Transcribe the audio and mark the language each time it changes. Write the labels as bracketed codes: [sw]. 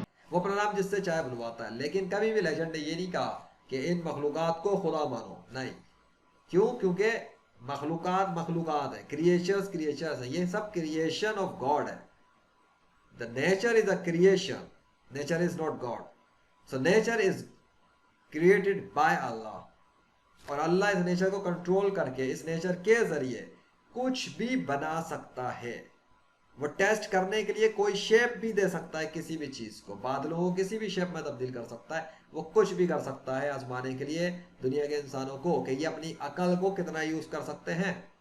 [ur] وہ اپنا نام جس سے چاہے بلواتا ہے، لیکن کبھی بھی لیجنڈ نے یہ نہیں کہا کہ ان مخلوقات کو خدا مانو. نہیں. کیوں؟ کیونکہ مخلوقات ہیں، کریچرز ہیں، یہ سب کریشن آف گاڈ ہے. [en] The nature is a creation. Nature is not God. So nature is created by Allah. [ur] اور اللہ اس نیچر کو کنٹرول کر کے اس نیچر کے ذریعے کچھ بھی بنا سکتا ہے. وہ ٹیسٹ کرنے کے لیے کوئی شیپ بھی دے سکتا ہے کسی بھی چیز کو، بادلوں کو کسی بھی شیپ میں تبدیل کر سکتا ہے. وہ کچھ بھی کر سکتا ہے آزمانے کے لیے دنیا کے انسانوں کو کہ یہ اپنی عقل کو کتنا یوز کر سکتے ہیں.